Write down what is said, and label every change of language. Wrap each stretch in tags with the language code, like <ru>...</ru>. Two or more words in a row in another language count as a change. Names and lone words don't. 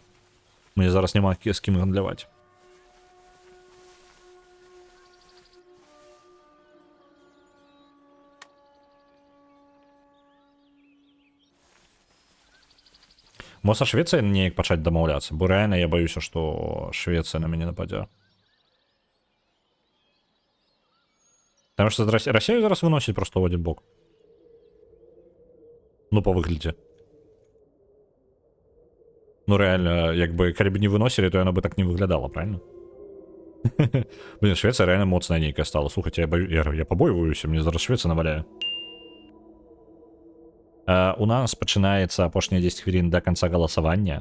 <be>Мне зараз няма з кім гандляваць. Мо са Швецыя неяк пачаць дамаўляцца, бо рэальна я баюся, што Швецыя на мяне нападзе.</be> <ru>Потому что Россию зараз выносит просто в один бок.</ru> <be>Ну, по выглядзе. Ну, реально, як бы, калі б не выносили, то яно бы так не выглядала, правильно? Блин, Швеция реально моцная нейкая стала. Слухайте, я побоююся, мне зараз Швеция наваляе. У нас пачынаецца апошнія 10 хвілін</be> <ru>до конца</ru> <be>галасавання.</be>